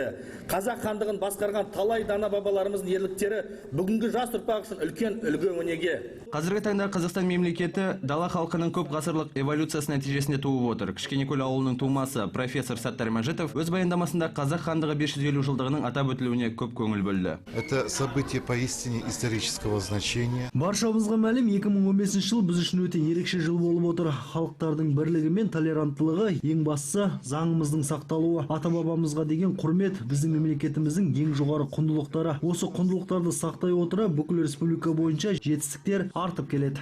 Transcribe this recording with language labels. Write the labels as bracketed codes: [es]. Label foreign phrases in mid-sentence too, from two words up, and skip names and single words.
[kk] Қазақ хандығын басқарған талай дана бабаларымыздың ерліктері бүгінгі жас ұрпақ үшін үлкен үлгі өнеге. Қазіргі таңда Қазақстан мемлекеті дала халқының көп ғасырлық эволюциясы нәтижесінде туып отыр. Кішкенекөл ауылының тумасы профессор Саттар Мәжітов өз баяндамасында қазақ хандығы 550 жылдығының атап өтілуіне көп көңіл бөлді. [ru] Это событие поистине исторического значения. [kk] Баршамызға мәлім 2015 жыл біз үшін өте ерекше жыл болып отыр. Халықтардың бірлігі мен толеранттылығы ең бастысы заңымыздың сақталуы. Ата-бабамызға деген құрмет біздің мемлекетіміздің ең жоғары құндылықтары. Осы құндылықтарды сақтай отыра бүкіл республика бойынша жетістіктер артып келеді.